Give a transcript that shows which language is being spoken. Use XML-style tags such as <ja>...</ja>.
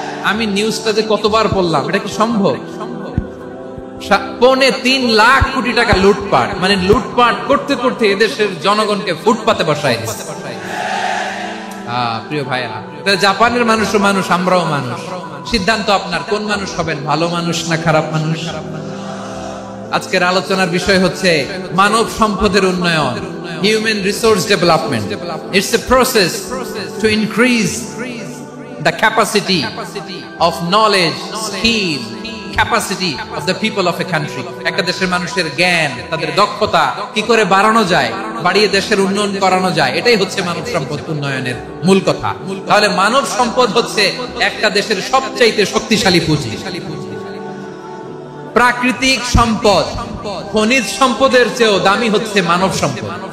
<bn>আমি নিউজটা যে কতবার পড়লাম, এটা কি সম্ভব? 3.25 লাখ কোটি টাকা লুটপাট, মানে লুটপাট করতে করতে এদেশের জনগণকে ফুটপাতে বসায় দিচ্ছে। প্রিয় ভাইরা, জাপানের মানুষও মানুষ, আমরাও মানুষ। সিদ্ধান্ত আপনার, কোন মানুষ হবেন, ভালো মানুষ না খারাপ মানুষ? আজকের আলোচনার বিষয় হচ্ছে মানব সম্পদের উন্নয়ন,</bn> <en>human resource development. It's a process to increase the capacity of knowledge, skill, capacity of the people of a country.</en> <bn>একটা দেশের মানুষের জ্ঞান, তাদের দক্ষতা কি করে বাড়ানো যায়, বাড়িয়ে দেশের উন্নয়ন করানো যায়, এটাই হচ্ছে মানব সম্পদ উন্নয়নের মূল কথা। তাহলে মানব সম্পদ হচ্ছে একটা দেশের সবচাইতে শক্তিশালী পুঁজি। প্রাকৃতিক সম্পদ, খনিজ সম্পদের চেয়েও দামি হচ্ছে মানব সম্পদ।</bn>